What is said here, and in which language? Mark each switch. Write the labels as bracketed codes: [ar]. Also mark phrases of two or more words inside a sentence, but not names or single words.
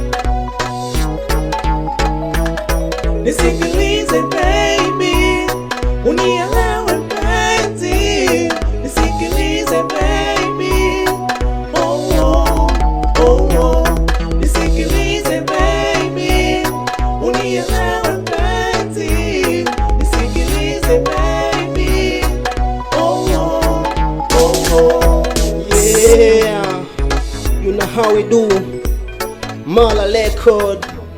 [sw] Nisikilize baby, unielewe mpenzi. Nisikilize baby, oh oh, oh oh. Nisikilize baby, unielewe mpenzi. Nisikilize baby, oh oh, oh oh. [en] Yeah, you know how we do. Mala Records.